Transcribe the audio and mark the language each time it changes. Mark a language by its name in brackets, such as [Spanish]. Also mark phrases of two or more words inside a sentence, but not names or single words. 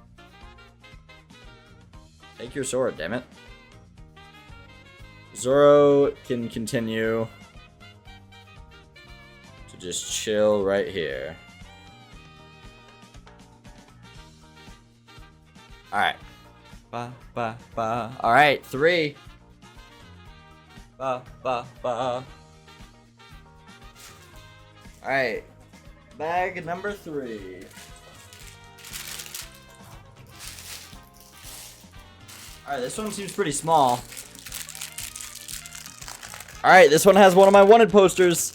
[English] Take your sword, damn it. Zorro can continue to just chill right here. Alright. Ba, ba, ba. Alright, 3. Ba, ba, ba. Alright. Bag number 3. Alright, this one seems pretty small. Alright, this one has one of my wanted posters.